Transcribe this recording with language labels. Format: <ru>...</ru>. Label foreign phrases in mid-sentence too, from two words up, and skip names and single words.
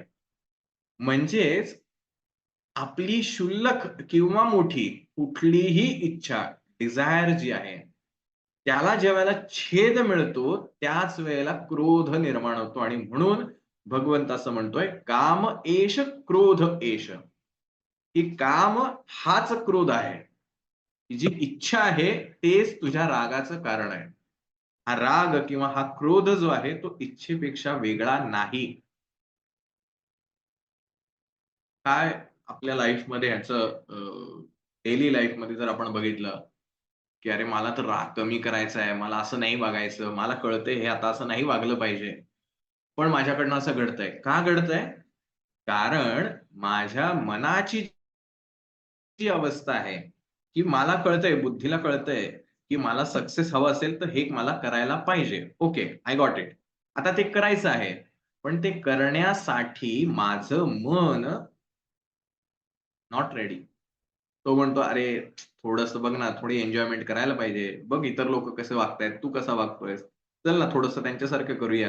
<mr>म्हणजेच आपली क्षुल्लक किंवा मोठी कुठलीही इच्छा, डिझायर जी आहे, त्याला ज्यावेळेला छेद मिळतो, त्याच वेळेला क्रोध निर्माण होतो आणि म्हणून भगवंत असं म्हणतोय,</mr> <sa>"काम एष क्रोध एष."</sa> <mr>की काम हाच क्रोध आहे. ही जी इच्छा आहे, तेच तुझ्या रागाचं कारण आहे. हा राग किंवा हा क्रोध जो आहे, तो इच्छेपेक्षा वेगळा नाही. काय आपल्या लाईफमध्ये ह्याचं</mr> <en>daily lifeमध्ये</en> <mr>जर आपण बघितलं, की अरे मला तर राग कमी करायचा आहे, मला असं नाही वागायचं, मला कळतंय हे आता असं नाही वागलं पाहिजे. पण माझ्याकडनं असं घडतंय. का घडतंय? कारण माझ्या मनाची जी अवस्था आहे, की मला कळतंय, बुद्धीला कळतंय, की मला सक्सेस हवं असेल तर हे मला करायला पाहिजे. ओके,</mr> <en>I got it.</en> <mr>आता ते करायचं आहे. पण ते करण्यासाठी माझं मन</mr> <en>not ready.</en> <mr>तो म्हणतो, "अरे, थोडंसं बघ ना, थोडी एन्जॉयमेंट करायला पाहिजे. बघ इतर लोकं कसे वागतायत, तू कसा वागतोयस. चल ना थोडंसं त्यांच्यासारखं करूया.</mr>